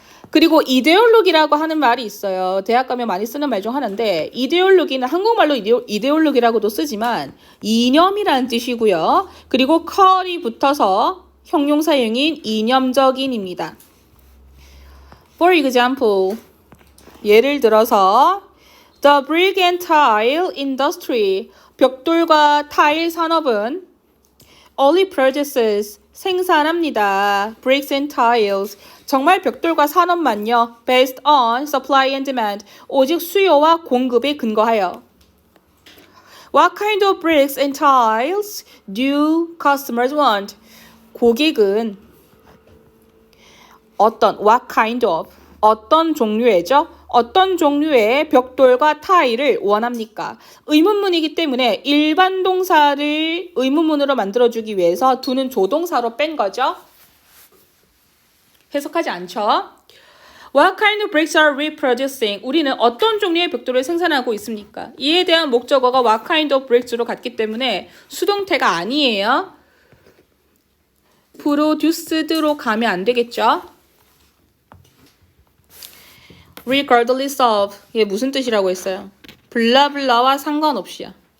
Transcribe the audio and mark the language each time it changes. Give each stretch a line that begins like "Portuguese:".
Korean: 그리고 이데올로기라고 하는 말이 있어요. 대학 가면 많이 쓰는 말 중 하나인데 이데올로기는 한국말로 이데올로기라고도 쓰지만 이념이라는 뜻이고요. 그리고 컬이 붙어서 형용사형인 이념적인입니다.
English: For example,
Korean: 예를 들어서
English: The brick and tile industry,
Korean: 벽돌과 타일 산업은
English: only produces,
Korean: 생산합니다.
English: bricks and tiles,
Korean: 정말 벽돌과 산업만요.
English: based on supply and demand,
Korean: 오직 수요와 공급에 근거하여.
English: What kind of bricks and tiles do customers want?
Korean: 고객은
English: what kind of,
Korean: 어떤 종류의죠? 어떤 종류의 벽돌과 타일을 원합니까? 의문문이기 때문에 일반 동사를 의문문으로 만들어주기 위해서 do는 조동사로 뺀 거죠. 해석하지 않죠.
English: What kind of bricks are we producing?
Korean: 우리는 어떤 종류의 벽돌을 생산하고 있습니까? 이에 대한 목적어가
English: what kind of bricks
Korean: 로 갔기 때문에 수동태가 아니에요. produced로 가면 안 되겠죠?
English: regardless of
Korean: 이게 무슨 뜻이라고 했어요? 블라블라와 상관없이야.